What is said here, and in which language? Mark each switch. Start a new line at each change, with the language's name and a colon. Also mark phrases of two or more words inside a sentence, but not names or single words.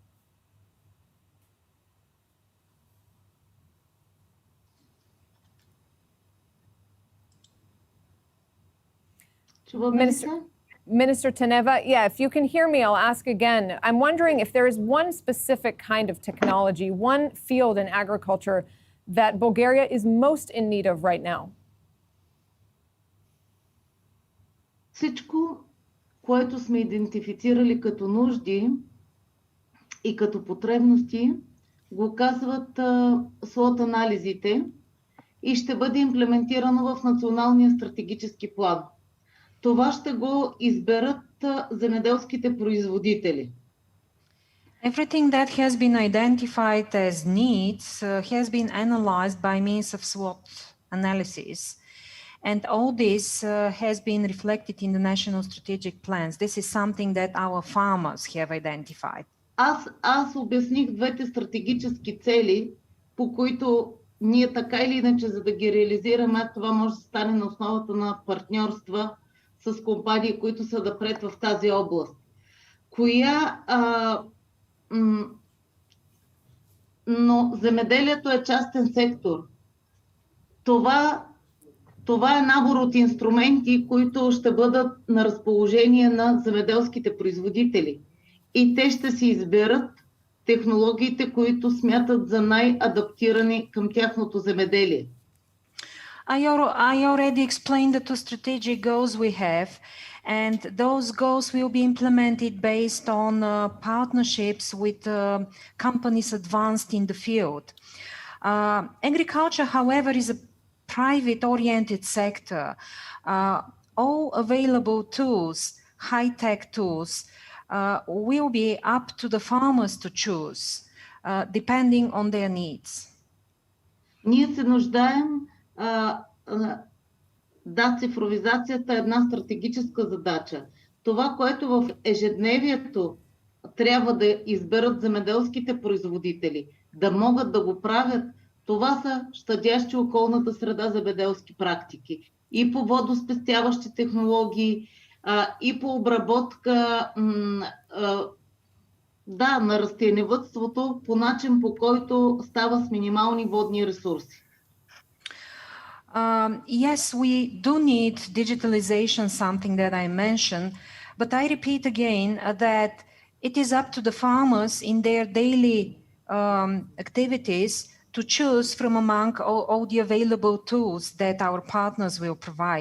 English: Minister Taneva, if you can hear me, I'll ask again. I'm wondering if there is one specific kind of technology, one field in agriculture that Bulgaria is most in need of right now.
Bulgarian: Всичко, което сме идентифицирали като нужди и като потребности, го казват слот анализите и ще бъде имплементирано в националния стратегически план. Това ще го изберат земеделските производители.
English: Everything that has been identified as needs has been analyzed by means of SWOT analysis. And all this has been reflected in the national strategic plans. This is something that our farmers have identified.
Bulgarian: Аз обясних двете стратегически цели, по които ние така или иначе, за да ги реализираме, това може да стане на основата на партньорства с компании, които са напред в тази област. Но земеделието е частен сектор. Това е набор от инструменти, които ще бъдат на разположение на земеделските производители. И те ще си изберат технологиите, които смятат за най-адаптирани към тяхното земеделие.
English: I already explained the two strategic goals we have, and those goals will be implemented based on partnerships with companies advanced in the field. Agriculture, however, is a private-oriented sector. All available tools, high-tech tools, will be up to the farmers to choose, depending on their needs.
Bulgarian: Ние се нуждаем. Да, цифровизацията е една стратегическа задача. Това, което в ежедневието трябва да изберат земеделските производители, да могат да го правят Това са щадящи околната среда земеделски практики. И по водоспестяващи технологии, и по обработка на растениевъдството по начин, по който става с минимални водни ресурси.
English: Yes, we do need digitalization, something that I mentioned, but I repeat again that it is up to the farmers in their daily activities to choose from among all the available tools that our partners will provide.